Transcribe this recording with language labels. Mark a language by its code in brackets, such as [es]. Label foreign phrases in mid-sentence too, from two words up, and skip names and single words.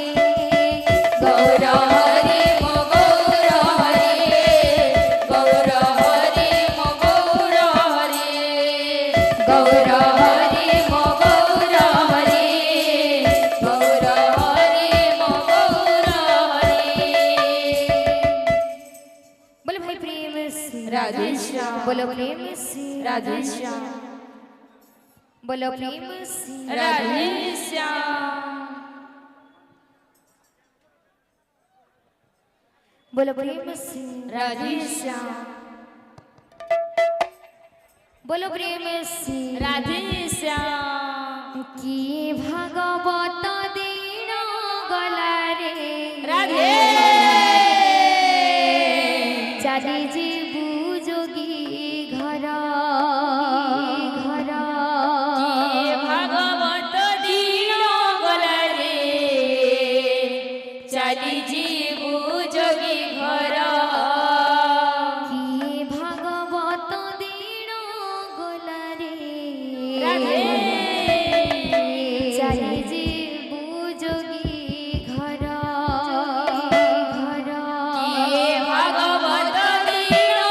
[or] ଗୌର ହରି ମୋ ଗୌର ହରି ଗୌର ହରି ମୋ ଗୌର ହରି ଗୌର ହରି ମୋ ଗୌର ହରି ଗୌର ହରି ମୋ ଗୌର ହରି [hi] बोलो भाई प्रेम से राधे श्याम बोलो प्रेम से राधे श्याम बोलो प्रेम से राधे श्याम बोलो प्रेम से राधे श्याम बोलो प्रेम से राधे श्याम [or] କି ଭାଗବତ ଦିନ ଗଲା ରେ राधे ଚାଲି ଯିବୁ ଯୋଗୀ ଘର ଘର କିଏ ଭାଗବତ ଦିନ ଗଲା ରେ ଚାଲି ଯିବୁ ଯୋଗୀ ଘର କି ଭାଗବତ ଦିନ ଗଲା ରେ ରାଧେ ଚାଲି ଯିବୁ ଯୋଗୀ ଘର ଘର କିଏ ଭାଗବତ ଦିନ